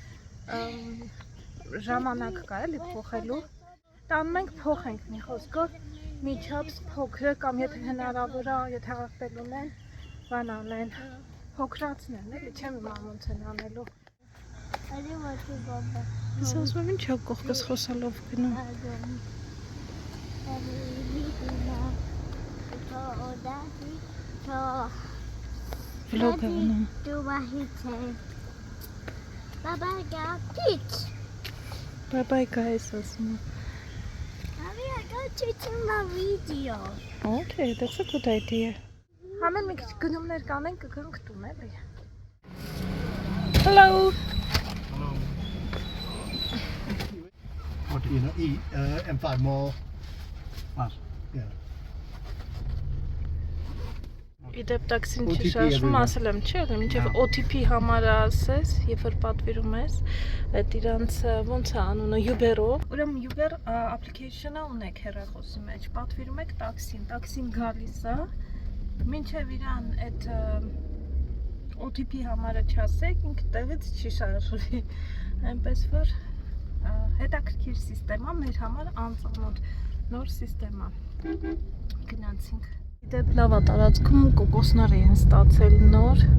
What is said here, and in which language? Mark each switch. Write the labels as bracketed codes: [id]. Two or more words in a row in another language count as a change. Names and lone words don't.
[hy] ժամանակ կա էլի փոխելու, տանում ենք փոխենք մի խոսքով, մի չափ փոքրը կամ եթե հնարավոր է, եթե աղբելուն են, բան անեն, փոքրացնեն, էլի չեմ իմանում ոնց են անելու։ Ես ասում եմ ինչ է կողքս խոսալով գնում։ Vlog avunu. [en] Bye bye guys. Bye bye guys asma. Mommy, I got to do my video. Okay, that's a good idea. [hy] Համեն մի քիչ գնումներ կանենք, կգանք տուն էլի։ Hello. [en] Hello. What do you know? Eat and 5 more. Yeah. [hy] Իդեպ տաքսին չի շարժվում, ասել եմ, չէ՞, մինչև OTP համարը ասես, երբ որ պատվիրում ես, այդ իրանց ոնց է անունը Uber-ով։ Ուրեմն Uber application-ը ունեք հեռախոսի մեջ, պատվիրում եք տաքսին գալիս է, մինչև իրան այդ OTP համարը չասեք, ինքը տեղից չի շարժվի, այնպես որ հետաքրքիր սիստեմա, մեր համար անծանոթ նոր սիստեմա։ Գնացինք։ Դեպ լավ է տարածքում կոկոսներ էին ստացել նոր։